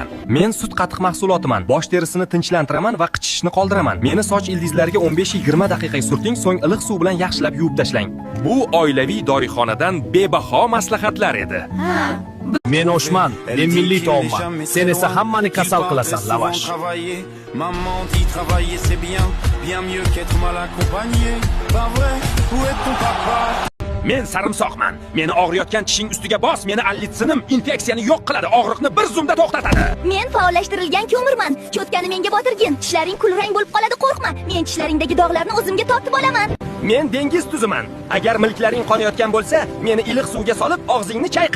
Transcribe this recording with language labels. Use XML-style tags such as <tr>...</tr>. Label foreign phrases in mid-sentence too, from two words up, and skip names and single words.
<uz>Men sut qatiq mahsulotiman. Bosh terisini tinchlantiraman va qichishishni qoldiraman. Meni soch ildizlariga 15-20 daqiqa surting, so'ng iliq suv bilan yaxshilab yuvib tashlang. Bu oilaviy dorixonadan bebaho maslahatlar edi. Men oshman, men milliy taomman. Sen esa hammani kasal qilasan, lavash.</uz> <fr>Maman dit travailler c'est bien, bien mieux qu'être mal accompagné. Pas vrai, où est ton papa?</fr> <uz>Men sarimsoqman. Meni og'riyotgan tishing ustiga bos, meni allitsionim infeksiyani yo'q qiladi, og'riqni bir zumda to'xtatadi. Men faollashtirilgan ko'mirman. Cho'tkani menga botirgin. Tishlaring kulrang bo'lib qoladi, qo'rqma. Men tishlaringdagi dog'larni o'zimga tortib olaman. Men dengiz tuziman. Agar milklaring qonayotgan bo'lsa, meni iliq suvga solib og'zingni chayqa.</uz>